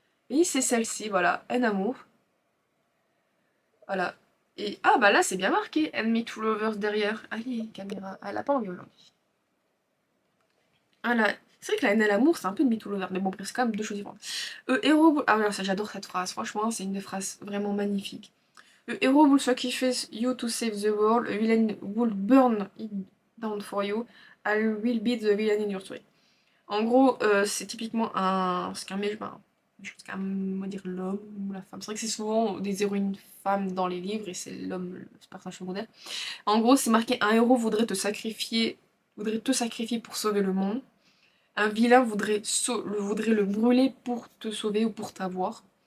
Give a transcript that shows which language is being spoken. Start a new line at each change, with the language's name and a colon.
French: Et c'est celle-ci, voilà, Un amour. Voilà. Et ah bah là c'est bien marqué Enemy to Lovers derrière. Allez, caméra. Elle a pas envie aujourd'hui. Ah là. C'est vrai que la haine à l'amour c'est un peu Enemy to Lovers, mais bon, après, c'est quand même 2 choses différentes. Ah ouais, ça j'adore cette phrase, franchement, c'est une des phrases vraiment magnifiques.
English: A hero will sacrifice you to save the world, a villain will burn it down for you, I will be the villain in your story.
French: En gros, c'est typiquement ce qu'un je qu'un mot dire l'homme ou la femme. C'est vrai que c'est souvent des héroïnes femmes dans les livres et c'est l'homme, le personnage secondaire. En gros, c'est marqué un héros voudrait te sacrifier pour sauver le monde. Un vilain voudrait le brûler pour te sauver ou pour t'avoir.